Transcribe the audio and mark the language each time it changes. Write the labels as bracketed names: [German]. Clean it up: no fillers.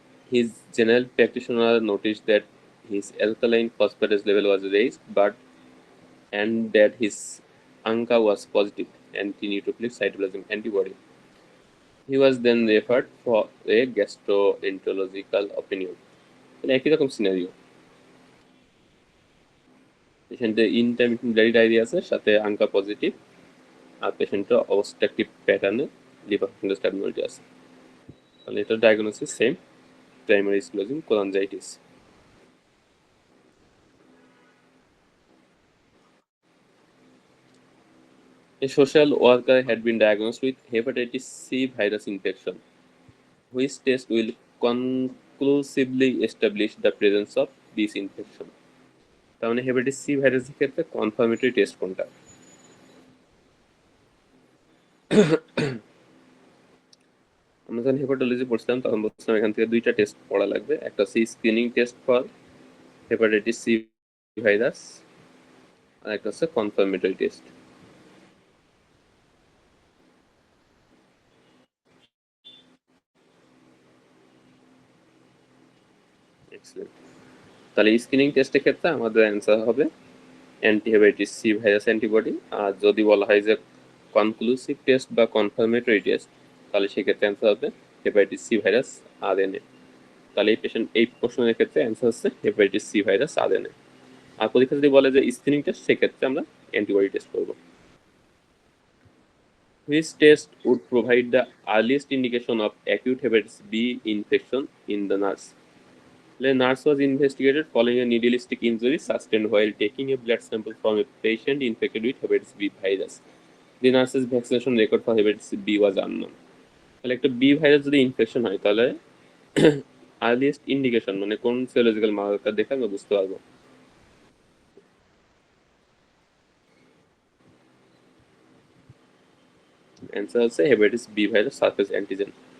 [English] His general practitioner noticed that his alkaline phosphatase level was raised, and that his ANCA was positive, anti-neutrophilic cytoplasm antibody. He was then referred for a gastroenterological opinion. [Bangla] মানে একই রকম scenario, পেশেন্টের intermittent bloody diarrhoea আছে, সাথে আঙ্কা positive, আর পেশেন্টের obstructive প্যাটার্নে liver function স্ট্যাবলিটি আছে। তাহলে এটার diagnosis same, primary sclerosing cholangitis. [English] A social worker had been diagnosed with hepatitis C virus infection, which test will conclusively establish the presence of this infection. [Bangla] তার মানে hepatitis C ভাইরাসের ক্ষেত্রে confirmatory test কোনটা? আমরা যখন হেপাটোলজি পড়ছিলাম তখন বলছিলাম এখান থেকে দুইটা টেস্ট পড়া লাগবে, একটা হচ্ছে screening test for hepatitis C virus, আর একটা হচ্ছে কনফার্মেটরি টেস্ট। Excellent. তাহলে স্ক্রিনিং টেস্টের ক্ষেত্রে আমাদের অ্যান্সার হবে অ্যান্টিহেপাটাইটিস সি ভাইরাস অ্যান্টিবডি। আর যদি বলা হয় যে কনক্লুসিভ টেস্ট বা কনফার্মেটরি টেস্ট, তাহলে সেক্ষেত্রে অ্যান্সার হবে হেপাটাইটিস সি ভাইরাস আরএনএ। তাহলে এই প্রশ্নের ক্ষেত্রে অ্যান্সার হচ্ছে হেপাটাইটিস সি ভাইরাস আরএনএ। আর পরীক্ষা যদি বলে যে স্ক্রিনিং টেস্ট, সেক্ষেত্রে আমরা অ্যান্টিবডি টেস্ট করব। [English] Which test would provide the earliest indication of acute hepatitis B infection in the nurse? The nurse was investigated following a needle stick injury sustained while taking a blood sample from a patient infected with hepatitis B virus. The nurse's vaccination record for hepatitis B was unknown. [Bangla] তাহলে একটা B virus যদি infection হয়, তাহলে earliest indication মানে কোন সিওলজিক্যাল marker দেখে আমরা বুঝতে পারবো? অ্যান্সার হচ্ছে hepatitis B virus surface antigen.